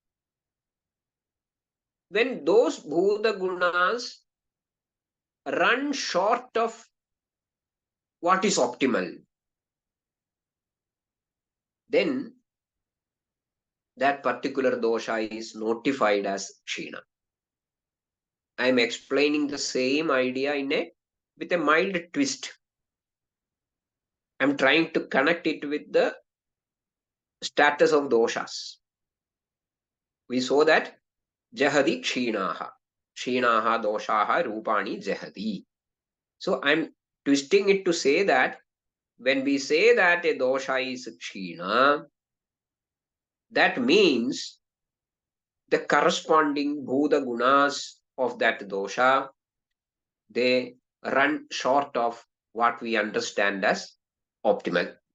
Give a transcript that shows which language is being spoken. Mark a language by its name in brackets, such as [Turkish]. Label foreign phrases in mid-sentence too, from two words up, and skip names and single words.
[English] When those bhuta gunas run short of what is optimal, then that particular dosha is notified as kshina. I am explaining the same idea with a mild twist. I am trying to connect it with the status of doshas. We saw that [Sanskrit] जहाति क्षीणः. क्षीणः दोषः रूपाणि जहाति. [English] So I am twisting it to say that when we say that a dosha is kshina, that means the corresponding bhuta gunas of that dosha, they run short of what we understand as optimal.